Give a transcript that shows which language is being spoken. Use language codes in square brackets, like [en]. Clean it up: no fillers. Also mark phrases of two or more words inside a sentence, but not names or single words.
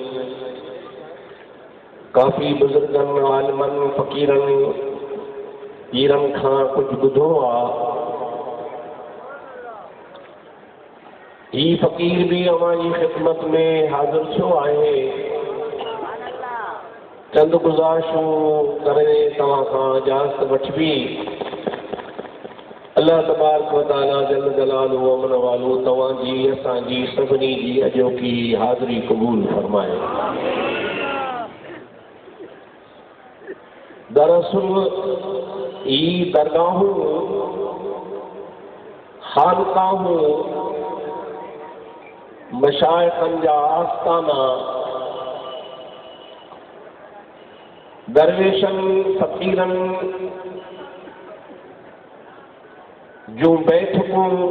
[sd] काफ़ी बुज़ुर्गनि आलिमनि फ़क़ीरनि पीरनि खां कुझु ॿुधो आहे। ही फ़क़ीर भी अवां जी ख़िदमत में हाज़िर थियो आहे। चंद गुज़ारिशूं करे तव्हां खां इजाज़त वठबी। [ar] الله تبارك وتعالى جل جلاله [sd] अमन वालू तव्हांजी असांजी सभिनी जी अॼोकी हाज़िरी क़बूल फरमाए। दरअसल ई दरगाहूं खानकाहूं मशाइख़नि जा आस्ताना दरवेशनि फ़क़ीरनि जूं बैठकूं